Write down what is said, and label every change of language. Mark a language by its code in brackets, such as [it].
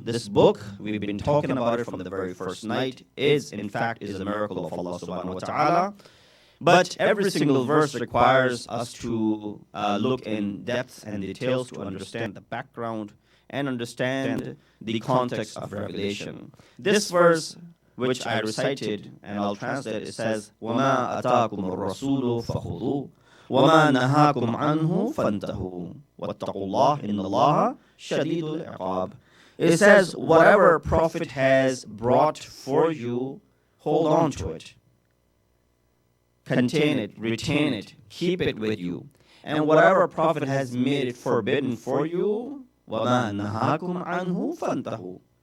[en] This book, we've been talking about it from the very first night, is a miracle of Allah subhanahu wa ta'ala. But every single verse requires us to look in depth and details to understand the background and understand the context of revelation. This verse, which I recited, and I'll translate, it says, [ar] وَمَا أَتَاكُمُ الرَّسُولُ فَخُذُوهُ وَمَا نَهَاكُمْ عَنْهُ فَانْتَهُوا وَاتَّقُوا اللَّهَ إِنَّ اللَّهَ شَدِيدُ الْعِقَابِ. [en] It says, whatever Prophet has brought for you, hold on to it. Contain it, retain it, keep it with you. And whatever Prophet has made it forbidden for you, [ar] وَمَا نَهَاكُمْ عَنْهُ فَانْتَهُوا.